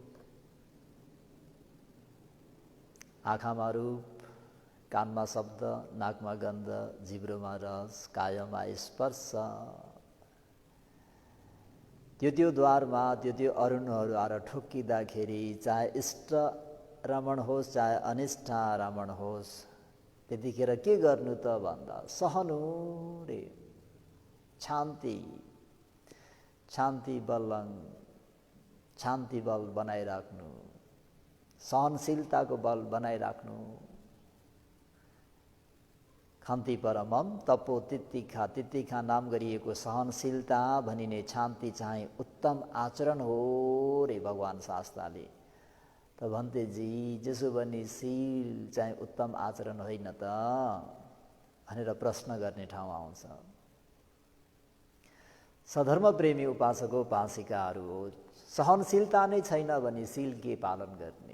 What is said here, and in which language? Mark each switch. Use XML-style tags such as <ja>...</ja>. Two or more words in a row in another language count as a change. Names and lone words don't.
<ne>आँखामा रूप, कानमा शब्द, नाकमा गन्ध, जिब्रोमा रस, कायमा स्पर्श, त्यो द्वारमा त्यो अरुणहरू आएर ठोक्किँदाखेरि चाहे इष्ट रमण होस् चाहे अनिष्ट रमण होस्, त्यतिखेर के गर्नु त भन्दा सहनु रे। शान्ति बल बनाइराख्नु, सहनशीलताको बल बनाइराख्नु।</ne> <pi>खन्ती परमम तपो तितिखा</pi> <ne>नाम गरिएको सहनशीलता भनिने शान्ति चाहिँ उत्तम आचरण हो रे भगवान शास्त्रले। त भन्ते जी जसो भने शील चाहिँ उत्तम आचरण होइन त भनेर प्रश्न गर्ने ठाउँ आउँछ। सधर्म प्रेमी उपासक उपासिकाहरू हो, सहनशीलता नै छैन भने शील के पालन गर्ने?</ne>